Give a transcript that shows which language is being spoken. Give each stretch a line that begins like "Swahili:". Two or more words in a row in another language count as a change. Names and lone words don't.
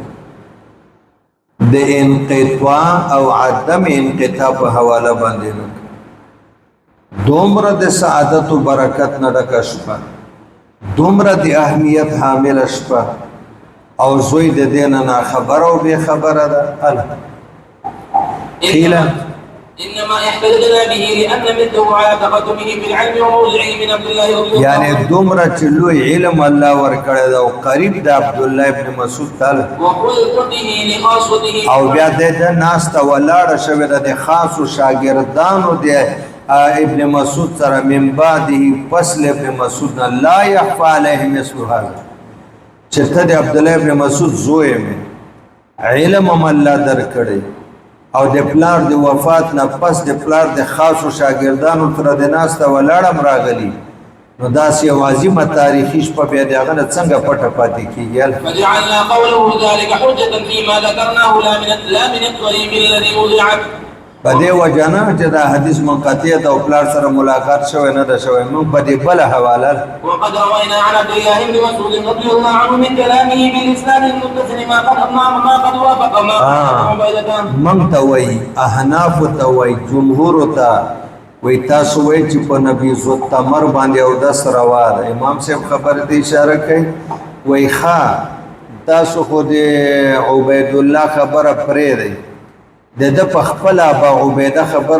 Pashto: د انقطاع او عدم انقطاع په حواله باندې نه دومره د سعادت و برکت نه ډکه شپه دومره د اهمیت حامل شپه او زوی د دې نه خبره او بې خبره ده قیل
Arabic: انما احتجنا به لان مثله على تقدمه في العلم وموضعه من عبد الله رضي الله
Pashto: یعنی دومره چې لوی علم الله ورکړی دا او قریب د عبد الله ابن مسعود تعالی
Arabic: وخلقته لخاصته
Pashto: او بیا د ناس ته ولاړه شوی د خاصو شاګردانو د ابن مسعود سره
Arabic: من بعده فصل ابن مسعود لا يخفى عليه مثل هذا
Pashto: چې ته د عبد الله ابن مسعود زوی مې علم هم الله درکړی او د پلار د وفات نه پس د پلار د خاصو شاګردانو تر د ناس ته ولاړم راغلی نو داسې عظیمه تاریخي شپه بیا د هغه څنګه پټه پاتې کېږي
Arabic: فجعلنا قوله ذلك حجة فيما ذكرناه لا من الطريق الذي وضعت
Pashto: په دې وجنه چې دا حدیث منقطع او پلار سره ملاقات شوی نه ده شوی موږ په دې بل حواله
Arabic: وقد روينا عن عبد الله بن مسعود رضي الله عنه من كلامه بالاسناد المتصل ما قد وافق ما
Pashto: من ته وای احناف ته وای جمهور ته وای تاسو وای چې په
Arabic: نبیذ التمر
Pashto: باندې او د سروا ده امام صاحب خبره ته اشاره کوي وای ښا تاسو خو د عبید الله خبره پرې دی د په خپل ابا عبیده خبره